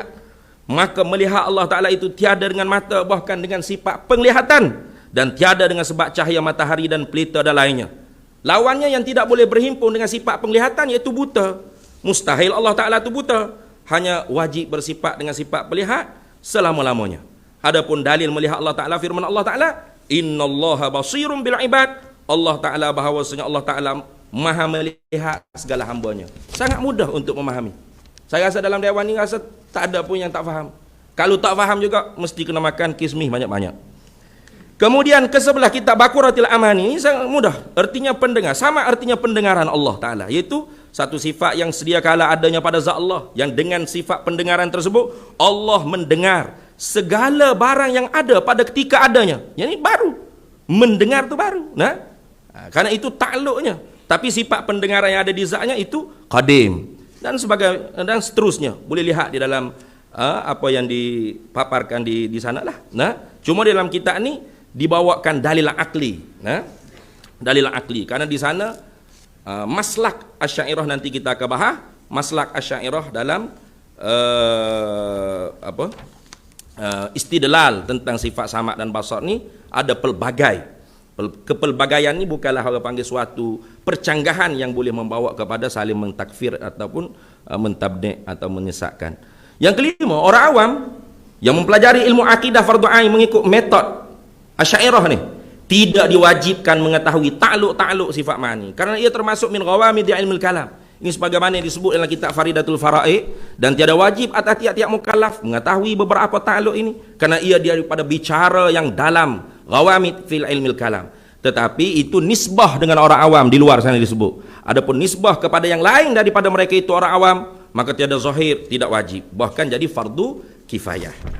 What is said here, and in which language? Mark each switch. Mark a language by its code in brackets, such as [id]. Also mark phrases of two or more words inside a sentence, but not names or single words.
[ms] Maka melihat Allah Ta'ala itu tiada dengan mata, bahkan dengan sifat penglihatan. Dan tiada dengan sebab cahaya matahari dan pelita dan lainnya. Lawannya yang tidak boleh berhimpun dengan sifat penglihatan, iaitu buta. Mustahil Allah Ta'ala itu buta. Hanya wajib bersifat dengan sifat pelihat selama-lamanya. Adapun dalil melihat Allah Ta'ala, firman Allah Ta'ala, [ar] إن الله بصير بالعباد. [ms] Allah Ta'ala bahawasanya Allah Ta'ala maha melihat segala hambanya. Sangat mudah untuk memahami. Saya rasa dalam dewan ini rasa tak ada pun yang tak faham. Kalau tak faham juga mesti kena makan kismih banyak-banyak. Kemudian ke sebelah kitab Baqaratil Amani ini sangat mudah. Artinya pendengar, sama artinya pendengaran Allah Ta'ala, iaitu satu sifat yang sedia kala adanya pada zat Allah, yang dengan sifat pendengaran tersebut Allah mendengar segala barang yang ada pada ketika adanya. Yang ini baru. Mendengar itu baru. Karena itu takluknya. Tapi sifat pendengaran yang ada di zatnya itu qadim. Dan seterusnya. Boleh lihat di dalam apa yang dipaparkan di sana lah. Cuma di dalam kitab ni dibawakan dalil akli. Dalil akli. Karena di sana maslak Asy'ariyah nanti kita akan bahas. Maslak Asy'ariyah dalam istidlal tentang sifat sama dan basar ni ada pelbagai. Kepelbagaian ni bukanlah orang panggil suatu percanggahan yang boleh membawa kepada saling mentakfir ataupun mentabdi' atau menyesatkan. Yang kelima, orang awam yang mempelajari ilmu akidah fardu ain mengikut metod Asy'ariyah ni tidak diwajibkan mengetahui takluk sifat ma'ani, karena ia termasuk [ar] من غوامض علم الكلام. [ms] Ini sebagaimana yang disebut dalam kitab Faridatul Fara'id, dan tiada wajib atas tiap-tiap mukallaf mengetahui beberapa takluk ini, karena ia daripada bicara yang dalam, [ar] غوامض في علم الكلام. [ms] Tetapi itu nisbah dengan orang awam di luar sana disebut. Adapun nisbah kepada yang lain daripada mereka itu orang awam, maka tiada zahir, tidak wajib, bahkan jadi fardu kifayah.